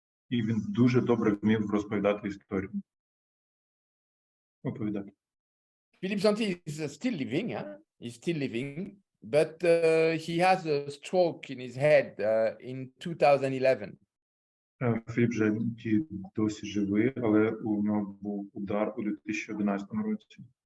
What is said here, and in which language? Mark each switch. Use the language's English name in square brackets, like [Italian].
[Ukrainian] І він дуже добре вмів розповідати історію. Оповідати. [English] Philipppom Жанті is still living, huh? He's still living, but he has a stroke in his head in 2011. [Ukrainian] Філіпп Жанті досі живий, але у нього був удар у 2011 році.